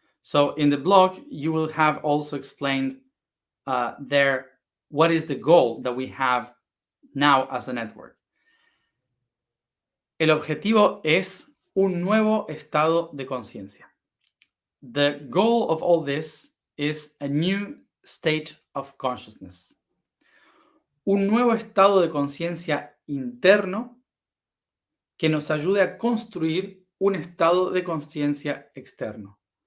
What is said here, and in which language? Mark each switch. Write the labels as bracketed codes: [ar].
[en] So in the blog, you will have also explained there what is the goal that we have now as a network. [es] El objetivo es un nuevo estado de conciencia. [en] The goal of all this is a new state of consciousness. [es] Un nuevo estado de conciencia interno que nos ayude a construir un estado de conciencia externo.